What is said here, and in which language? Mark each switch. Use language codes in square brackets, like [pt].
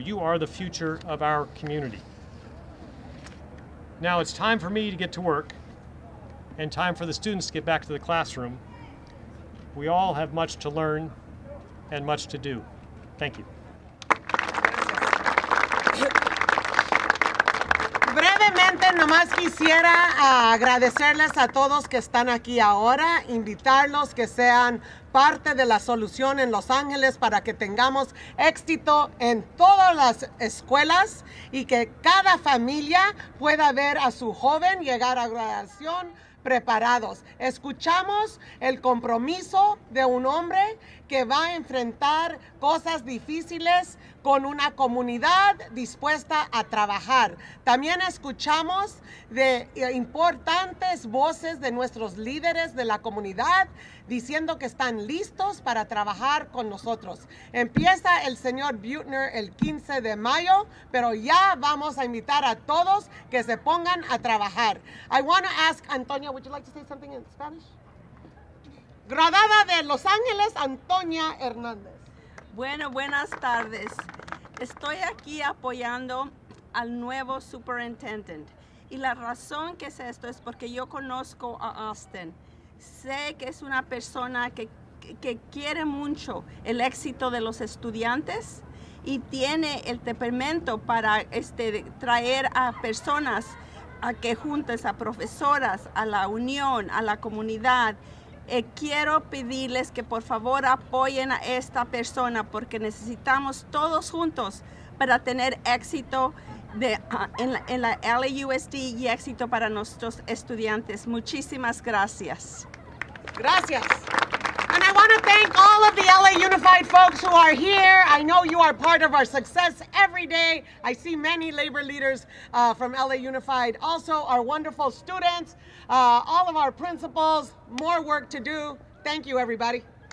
[en] You are the future of our community. Now it's time for me to get to work and time for the students to get back to the classroom. We all have much to learn and much to do. Thank you. [es] Brevemente, nomás quisiera agradecerles a todos que están aquí ahora, invitarlos que sean parte de la solución en Los Ángeles para que tengamos éxito en todas las escuelas y que cada familia pueda ver a su joven llegar a graduación preparados. Escuchamos el compromiso de un hombre que va a enfrentar cosas difíciles con una comunidad dispuesta a trabajar. También escuchamos de importantes voces de nuestros líderes de la comunidad diciendo que están listos para trabajar con nosotros. Empieza el señor Beutner el 15 de mayo, pero ya vamos a invitar a todos que se pongan a trabajar. [en] I want to ask Antonia, would you like to say something in Spanish? [es] Graduada de Los Ángeles, Antonia Hernández. Bueno, buenas tardes. Estoy aquí apoyando al nuevo superintendent. Y la razón que es esto es porque yo conozco a Austin. Sé que es una persona que quiere mucho el éxito de los estudiantes y tiene el temperamento para traer a personas a que juntes a profesoras, a la unión, a la comunidad. Quiero pedirles que por favor apoyen a esta persona porque necesitamos todos juntos para tener éxito en la LAUSD y éxito para nuestros estudiantes. Muchísimas gracias. Gracias. [en] And I want to thank all of the LA Unified folks who are here. I know you are part of our success every day. I see many labor leaders from LA Unified. Also, our wonderful students, all of our principals, more work to do. Thank you, everybody.